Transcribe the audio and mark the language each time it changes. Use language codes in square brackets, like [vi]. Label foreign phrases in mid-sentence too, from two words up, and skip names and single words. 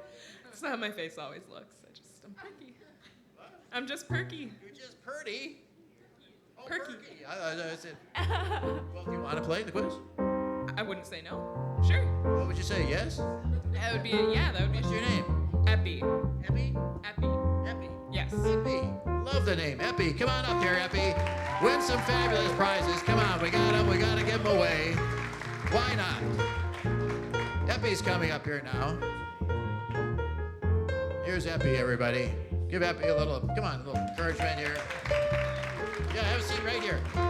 [en] That's not how my face always looks. I'm perky. I'm just perky. You're just purty. Oh, Perky. I said, well, do you want to play the quiz? I wouldn't say no. Sure. What would you say? Yes? That would be yeah. That would be. What's your name? Epi. Epi? Epi. Epi. Yes. Epi. Love the name. Epi. Come on up here, Epi. Win some fabulous prizes. Come on. We got them. We got to give them away. Why not? Epi's coming up here now. Here's Epi, everybody. Give Epi a little, come on, a little encouragement here. Yeah, have a seat right here.